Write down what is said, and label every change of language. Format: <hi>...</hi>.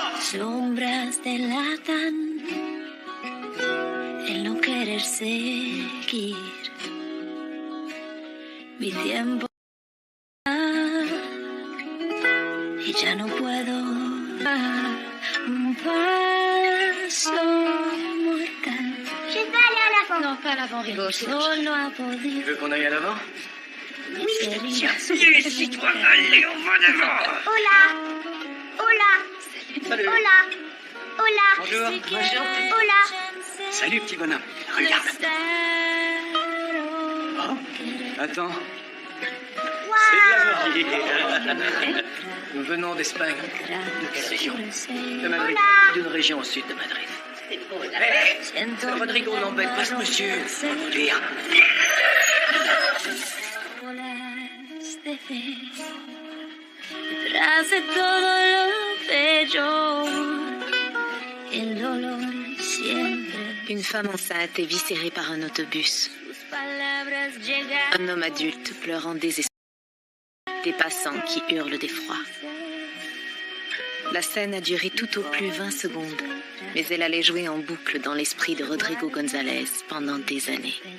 <es>Sombras delatan el no querer seguir mi tiempo y ya no puedo dar un paso mortal.</es> <fr>Je veux aller à l'avant. Non, pas à l'avant, Rigo.</fr> <es>Solo ha podido.</es> <fr>Tu veux qu'on aille à l'avant? Décide-toi, allez, on va devant.</fr> <es>Hola. Hola.</es> <fr>Salut.</fr> <es>Hola. Hola.</es> <fr>Bonjour. Bonjour.</fr> <es>Hola.</es> <fr>Salut, petit bonhomme. Regarde. Oh, attends. Wow. Nous venons d'Espagne. De quelle région? De Madrid. D'une région au sud de Madrid. Rodrigo n'embête pas ce monsieur. Faut vous dire.</fr> <es>Detrás de todo lo bello, el dolor siempre.</es> <fr>Une femme enceinte est viscérée par un autobus.</fr> <es>Palabras llegan.</es> <fr>Un homme adulte pleurant désespéré. Des passants qui hurlent d'effroi. La scène a duré tout au plus 20 secondes, mais elle allait jouer en boucle dans l'esprit de Rodrigo González pendant des années.</fr>